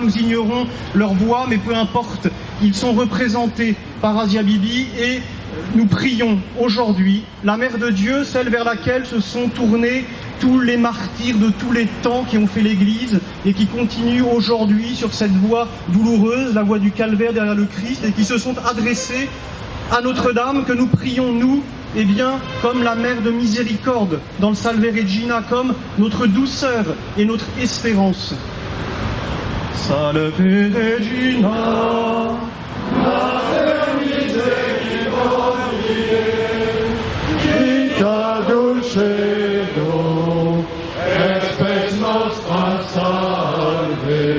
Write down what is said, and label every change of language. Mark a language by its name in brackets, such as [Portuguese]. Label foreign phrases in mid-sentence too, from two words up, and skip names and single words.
[French] nous ignorons leur voix, mais peu importe, ils sont représentés par Asia Bibi, et nous prions aujourd'hui la Mère de Dieu, celle vers laquelle se sont tournés tous les martyrs de tous les temps qui ont fait l'Église et qui continuent aujourd'hui sur cette voie douloureuse, la voie du calvaire derrière le Christ, et qui se sont adressés à Notre-Dame, que nous prions, nous, eh bien, comme la mère de miséricorde dans le Salve Regina, comme notre douceur et notre espérance. [Latin] Salve Regina, Mater misericordiae, Vita dulcedo, et spes nostra salve.